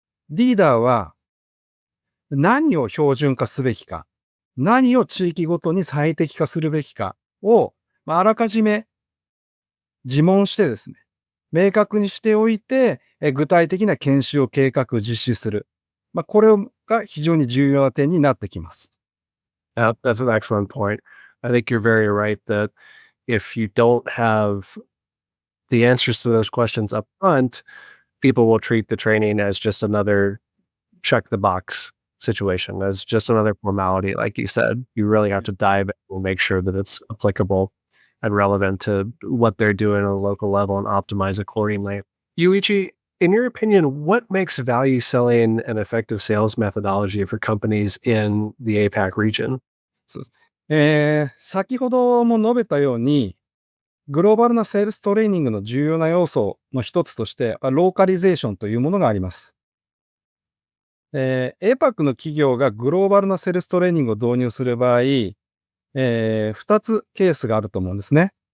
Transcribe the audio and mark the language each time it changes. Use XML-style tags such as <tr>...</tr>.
<ja>リーダーは何を標準化すべきか、何を地域ごとに最適化するべきかを、あらかじめ自問してですね、明確にしておいて、具体的な研修を計画、実施する。これが非常に重要な点になってきます。</ja> <en>That's an excellent point. I think you're very right that if you don't have the answers to those questions up front, people will treat the training as just another check the box situation, as just another formality. Like you said, you really have to dive in and make sure that it's applicable and relevant to what they're doing on a local level and optimize accordingly. Yuichi, in your opinion, what makes value selling an effective sales methodology for companies in the APAC region?</en> <ja>先ほども述べたように、グローバルなセールストレーニングの重要な要素の一つとして、ローカリゼーションというものがあります。 APAC の企業がグローバルなセールストレーニングを導入する場合、2つケースがあると思うんですね。</ja>